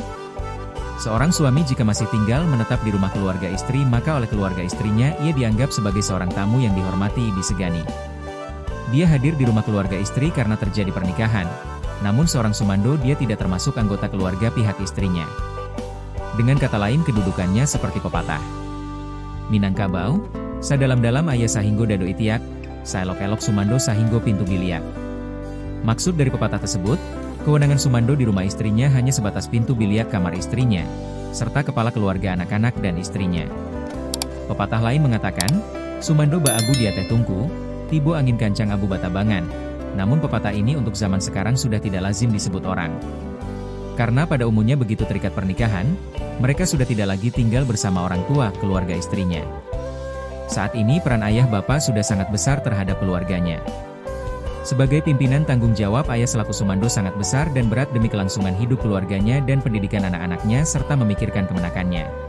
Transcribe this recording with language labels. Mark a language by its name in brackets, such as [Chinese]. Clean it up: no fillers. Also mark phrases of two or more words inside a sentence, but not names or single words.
[Indonesian] Seorang suami jika masih tinggal menetap di rumah keluarga istri, maka oleh keluarga istrinya ia dianggap sebagai seorang tamu yang dihormati, disegani. Dia hadir di rumah keluarga istri karena terjadi pernikahan. Namun seorang Sumando dia tidak termasuk anggota keluarga pihak istrinya. Dengan kata lain, kedudukannya seperti pepatah Minangkabau, [Minangkabau] sadalam-dalam ayah sahinggo dado itiak, saelok-elok Sumando sahinggo pintu biliak. [Indonesian] Maksud dari pepatah tersebut, kewenangan Sumando di rumah istrinya hanya sebatas [Minangkabau] pintu biliak [Indonesian] kamar istrinya, serta kepala keluarga anak-anak dan istrinya. Pepatah lain mengatakan, [Minangkabau] Sumando ba abu di ateh tungku, tibo angin kancang abu batabangan. [Indonesian] Namun pepatah ini untuk zaman sekarang sudah tidak lazim disebut orang. Karena pada umumnya begitu terikat pernikahan, mereka sudah tidak lagi tinggal bersama orang tua keluarga istrinya. Saat ini peran ayah bapak sudah sangat besar terhadap keluarganya. Sebagai pimpinan, tanggung jawab ayah selaku Sumando sangat besar dan berat demi kelangsungan hidup keluarganya dan pendidikan anak-anaknya serta memikirkan kemenakannya.